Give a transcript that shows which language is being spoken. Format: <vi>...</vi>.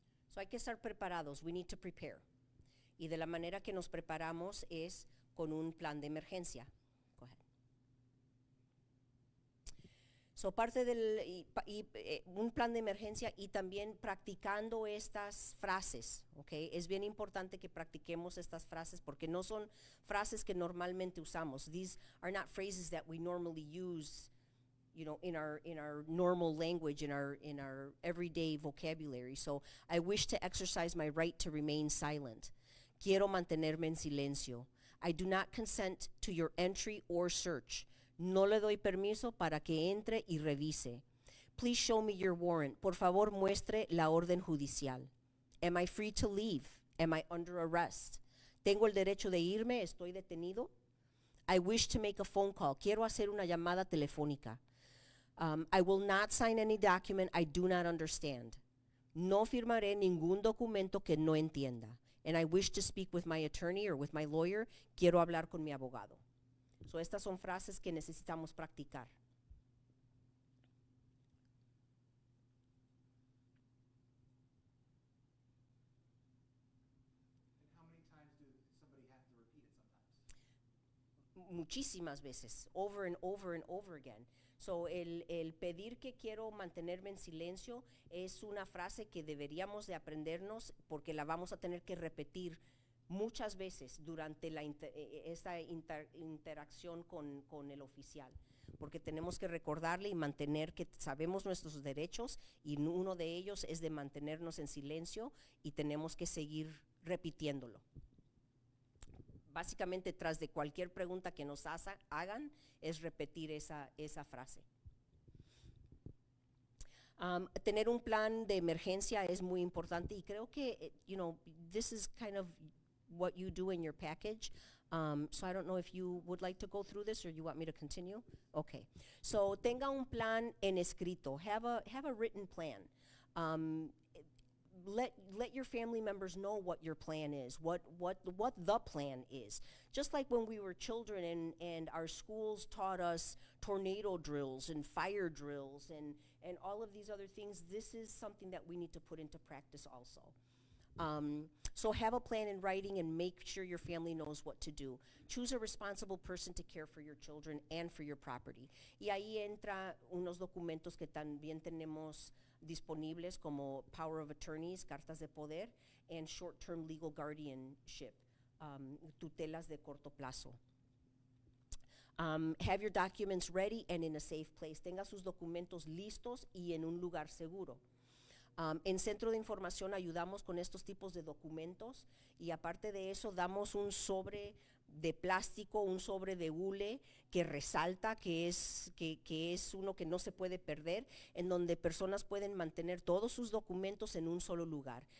<es>So hay que estar preparados.</es> <en>We need to prepare.</en> <es>Y de la manera que nos preparamos es con un plan de emergencia.</es> <en>Go ahead.</en> <es>So parte del un plan de emergencia y también practicando estas frases, ¿okay? Es bien importante que practiquemos estas frases porque no son frases que normalmente usamos.</es> <en>These are not phrases that we normally use, in our normal language, in our everyday vocabulary. So I wish to exercise my right to remain silent.</en> <es>Quiero mantenerme en silencio.</es> <en>I do not consent to your entry or search.</en> <es>No le doy permiso para que entre y revise.</es> <en>Please show me your warrant.</en> <es>Por favor, muestre la orden judicial.</es> <en>Am I free to leave? Am I under arrest?</en> <es>¿Tengo el derecho de irme? ¿Estoy detenido?</es> <en>I wish to make a phone call.</en> <es>Quiero hacer una llamada telefónica.</es> <en>I will not sign any document I do not understand.</en> <es>No firmaré ningún documento que no entienda.</es> <en>And I wish to speak with my attorney or with my lawyer.</en> <es>Quiero hablar con mi abogado. So estas son frases que necesitamos practicar.</es> <en>And how many times do somebody have to repeat it sometimes?</en> <es>Muchísimas veces,</es> <en>over and over and over again.</en> <es>So el pedir que quiero mantenerme en silencio es una frase que deberíamos de aprendernos porque la vamos a tener que repetir muchas veces durante esta interacción con el oficial, porque tenemos que recordarle y mantener que sabemos nuestros derechos y uno de ellos es de mantenernos en silencio y tenemos que seguir repitiéndolo. Básicamente, tras de cualquier pregunta que nos hagan, es repetir esa frase. Tener un plan de emergencia es muy importante y creo que,</es> <en>this is kind of what you do in your package. So I don't know if you would like to go through this or you want me to continue. Okay.</en> <es>So tenga un plan en escrito.</es> <en>Have a written plan. Let your family members know what your plan is, what the plan is. Just like when we were children and our schools taught us tornado drills and fire drills and all of these other things, this is something that we need to put into practice also. So have a plan in writing and make sure your family knows what to do. Choose a responsible person to care for your children and for your property.</en> <es>Y ahí entra unos documentos que también tenemos disponibles como</es> <en>power of attorneys,</en> <es>cartas de poder,</es> <en>and short-term legal guardianship,</en> <es>tutelas de corto plazo.</es> <en>Have your documents ready and in a safe place.</en> <es>Tenga sus documentos listos y en un lugar seguro. En Centro de Información ayudamos con estos tipos de documentos y aparte de eso damos un sobre de plástico, un sobre de hule que resalta, que es uno que no se puede perder, en donde personas pueden mantener todos sus documentos en un solo lugar.</es>